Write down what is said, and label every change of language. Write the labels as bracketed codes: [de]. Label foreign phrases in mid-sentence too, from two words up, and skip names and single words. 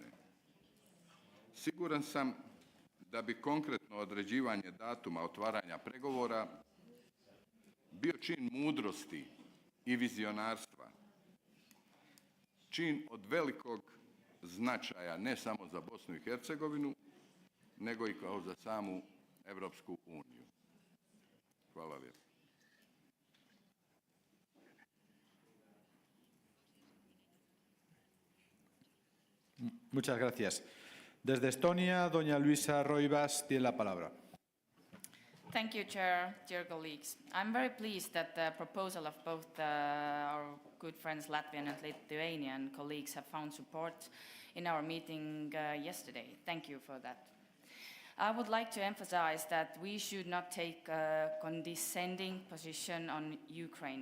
[hr] Siguran sam da bi konkretno određivanje datuma otvaranja pregovora bio čin mudrosti i vizionarstva, čin od velikog značaja ne samo za Bosnu i Hercegovinu, nego i kao za samu Europsku uniju. Hvala lijepo. [es] Muchas gracias. Desde Estonia, doña Luisa Roivas tiene la palabra. [en] Thank you, Chair, dear colleagues. I'm very pleased that the proposal of both our good friends Latvian and Lithuanian colleagues have found support in our meeting yesterday. Thank you for that. I would like to emphasize that we should not take a condescending position on Ukraine.